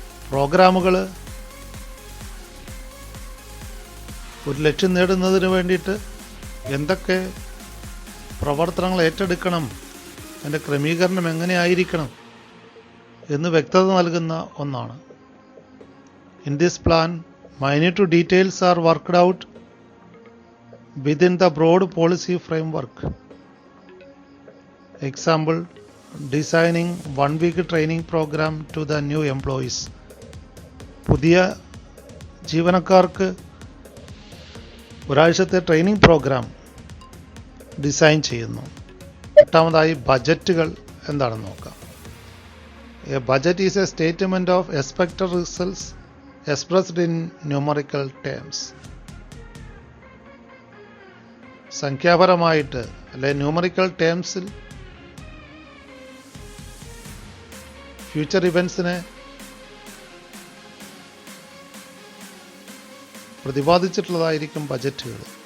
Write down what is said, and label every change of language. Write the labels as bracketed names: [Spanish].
[Malayalam] പ്രോഗ്രാമുകൾ ഒരു ലക്ഷ്യം നേടുന്നതിന് വേണ്ടിയിട്ട് എന്തൊക്കെ പ്രവർത്തനങ്ങൾ ഏറ്റെടുക്കണം, അതിൻ്റെ ക്രമീകരണം എങ്ങനെയായിരിക്കണം എന്ന് വ്യക്തത നൽകുന്ന ഒന്നാണ്. [English] In this plan, minute details are worked out within the broad policy framework. Example, designing 1 week training program to the new employees. [Malayalam] പുതിയ ജീവനക്കാർക്ക് ഒരാഴ്ചത്തെ ട്രെയിനിങ് പ്രോഗ്രാം ഡിസൈൻ ചെയ്യുന്നു. എട്ടാമതായി ബജറ്റുകൾ എന്താണെന്ന് നോക്കാം. [English] A budget is a statement of expected results expressed in numerical terms. [Malayalam] സംഖ്യാപരമായിട്ട് അല്ലെ numerical ടേംസിൽ future ഇവൻസിനെ പ്രതിപാദിച്ചിട്ടുള്ളതായിരിക്കും ബജറ്റുകൾ.